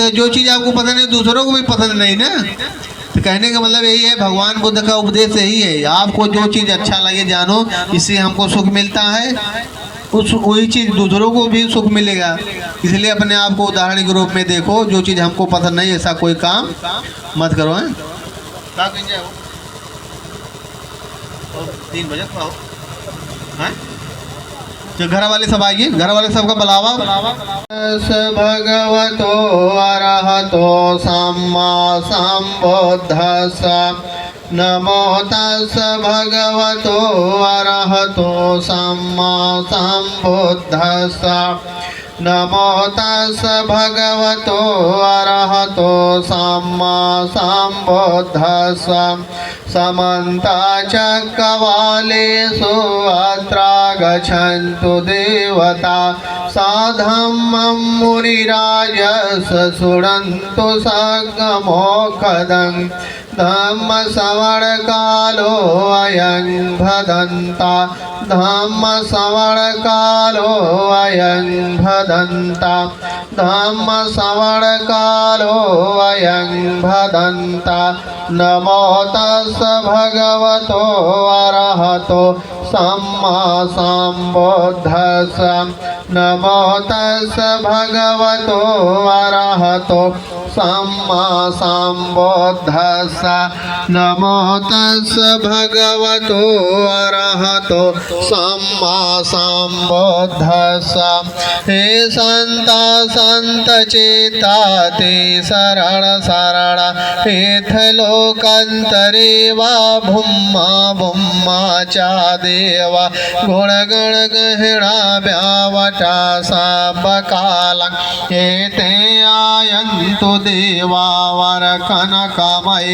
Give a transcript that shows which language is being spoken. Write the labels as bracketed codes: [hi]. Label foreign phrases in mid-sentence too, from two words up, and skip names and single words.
[hi] जो चीज़ आपको पसंद है दूसरों को भी पसंद नहीं ना। तो कहने का मतलब यही है, भगवान बुद्ध का उपदेश यही है, आपको जो चीज़ अच्छा लगे जानो, इससे हमको सुख मिलता है, उस वही चीज़ दूसरों को भी सुख मिलेगा। इसलिए अपने आप को उदाहरण के रूप में देखो, जो चीज़ हमको पसंद नहीं ऐसा कोई काम मत करो। हैं 3 बजे खाओ, हैं? तो घर वाले सब आइए, घर वाले सबका बुलावा। [pi] भगवतो अरहतो सम्मा सम्बुद्धस्स, नमो तस् भगवतो अरहतो सम्मा सम्बुद्धस्स, नमो तस् भगवतो अरहतो सम्मा सम्बुद्धस्स। समन्ता चक्रवालेषु अत्रा गच्छन्तु देवता, साधम्मं मुनिराजस शृण्वन्तु सगमोखदं, धम्मश्रवणकालो अयं भदन्ता, धम्मश्रवणकालो अयं भदन्ता, धम्मश्रवणकालो अयं भदन्ता। नमो तस् भगवतो अरहतो सम्मा सम्बुद्धस्स, नमो तस् भगवतो अरहतो सम्मा सम्बुद्धस्स, नमो तस् भगवतो अरहतो सम्मा सम्बुद्धस्स। हे संता संत चेता ते शरण शरण, हेथ लोकांतरे वा भुम्मा भुम्मा चा देवा, गुण गण गहना व्यावटा सब कालं, एते आयन्तु देवा वर कनकमय,